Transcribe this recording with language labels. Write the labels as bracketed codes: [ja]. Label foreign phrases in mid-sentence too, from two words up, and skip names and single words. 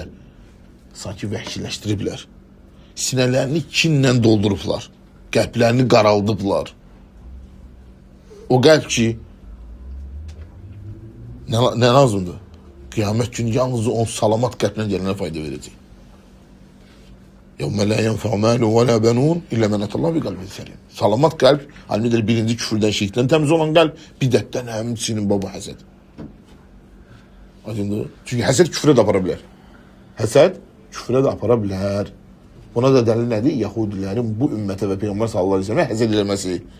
[az] Sanki vəhşiləşdiriblər. Sinələrini kinlə doldurublar. Qəlblərini qaraldıblar. O qəlb ki, nə lazımdır? Qiyamət günü yalnız o salamat qəlblə gələnə fayda verəcək. [ar] يَوْمَ لَا يَنْفَعُ مَالٌ وَلَا بَنُونَ إِلَّا مَنْ أَتَى اللّٰهَ بِقَلْبٍ سَلِيمٍ. [az] Salamat qəlb, alimlər birinci küfrdən, şirkdən təmiz olan qəlb, bidətdən həmçinin baba həsəd. Aydındır? Çünki həsəd küfrə də apara bilər. Həsəd küfrə də apara bilər. Buna da dəlil nədir? Yahudilərin bu ümmətə və Peyğəmbər [ar] صلى الله عليه وسلم [az] həsəd eləməsi.